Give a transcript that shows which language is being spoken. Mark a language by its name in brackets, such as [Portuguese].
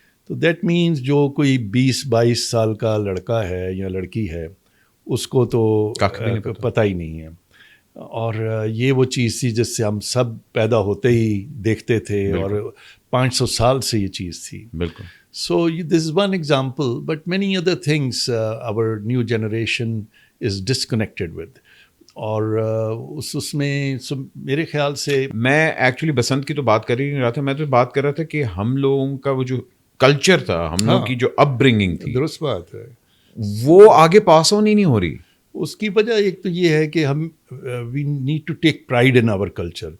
[Urdu] تو [English] that means [Urdu] جو کوئی 20-22 سال کا لڑکا ہے یا لڑکی ہے, اس کو تو پتہ ہی نہیں ہے. اور یہ وہ چیز تھی جس سے ہم سب پیدا ہوتے ہی دیکھتے تھے, اور 500 سال سے یہ چیز تھی. بالکل. [English] So this is one example, but many other things our new generation is disconnected with. [Urdu] اور اس میں میرے خیال سے میں ایکچولی بسنت کی تو بات کر ہی نہیں رہا تھا, میں تو بات کر رہا تھا کہ ہم لوگوں کا وہ جو کلچر تھا, ہم لوگ کی جو اپ برنگنگ تھی, درست بات ہے, وہ آگے پاس آن ہی نہیں ہو رہی. اس کی وجہ ایک تو یہ ہے کہ ہم [English] We need to take pride in our culture.